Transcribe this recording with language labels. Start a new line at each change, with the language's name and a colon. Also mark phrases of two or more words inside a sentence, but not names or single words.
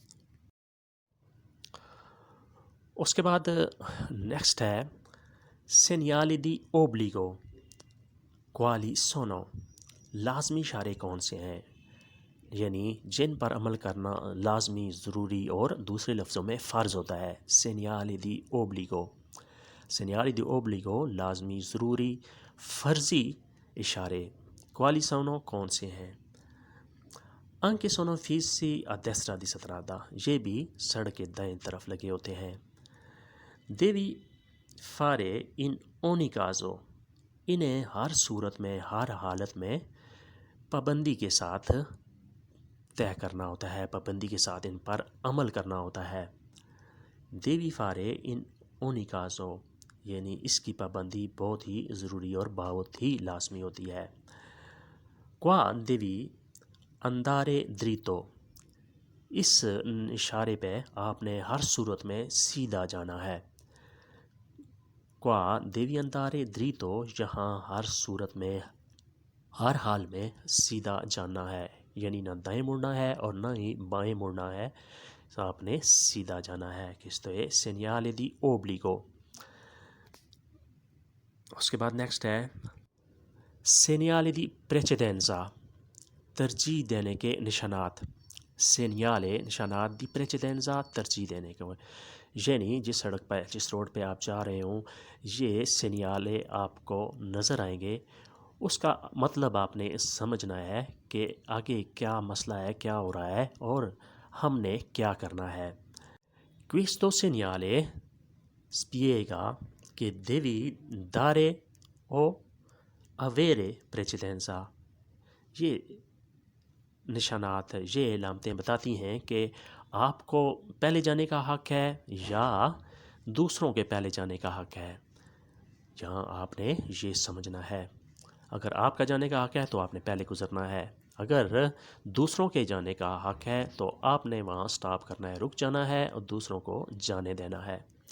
Urdu: اس کے بعد نیکسٹ ہے
Italian: segnali di obbligo, quali sono،
Urdu: لازمی اشارے کون سے ہیں، یعنی جن پر عمل کرنا لازمی، ضروری اور دوسرے لفظوں میں فرض ہوتا ہے۔
Italian: segnali di obbligo, segnali di obbligo
Urdu: لازمی، ضروری، فرضی اشارے۔
Italian: quali sono
Urdu: کون سے ہیں؟
Italian: anche sono fissi a destra di strada،
Urdu: یہ بھی سڑک کے دائیں طرف لگے ہوتے ہیں۔
Italian: devi fare in ogni caso،
Urdu: انہیں ہر صورت میں، ہر حالت میں پابندی کے ساتھ طے کرنا ہوتا ہے، پابندی کے ساتھ ان پر عمل کرنا ہوتا ہے۔
Italian: devi fare in ogni caso،
Urdu: یعنی اس کی پابندی بہت ہی ضروری اور بہت ہی لازمی ہوتی ہے۔
Italian: qua devi andare dritto،
Urdu: اس اشارے پہ آپ نے ہر صورت میں سیدھا جانا ہے۔
Italian: qua devi andare dritto،
Urdu: یہاں ہر صورت میں، ہر حال میں سیدھا جانا ہے، یعنی نہ دائیں مڑنا ہے اور نہ ہی بائیں مڑنا ہے، تو آپ نے سیدھا جانا ہے۔
Italian: questo è segnale di obbligo۔
Urdu: اس کے بعد نیکسٹ ہے
Italian: segnale di precedenza,
Urdu: ترجیح دینے کے نشانات۔ سینیالے نشانات،
Italian: di precedenza
Urdu: ترجیح دینے کے، یعنی جس سڑک پہ، جس روڈ پہ آپ جا رہے ہوں یہ سینیالے آپ کو نظر آئیں گے، اس کا مطلب آپ نے سمجھنا ہے کہ آگے کیا مسئلہ ہے، کیا ہو رہا ہے اور ہم نے کیا کرنا ہے۔
Italian: questo segnale spiega che devi dare o avere precedenza،
Urdu: یہ نشانات، یہ علامتیں بتاتی ہیں کہ آپ کو پہلے جانے کا حق ہے یا دوسروں کے پہلے جانے کا حق ہے۔ یہاں آپ نے یہ سمجھنا ہے، اگر آپ کا جانے کا حق ہے تو آپ نے پہلے گزرنا ہے، اگر دوسروں کے جانے کا حق ہے تو آپ نے وہاں سٹاپ کرنا ہے، رک جانا ہے اور دوسروں کو جانے دینا ہے۔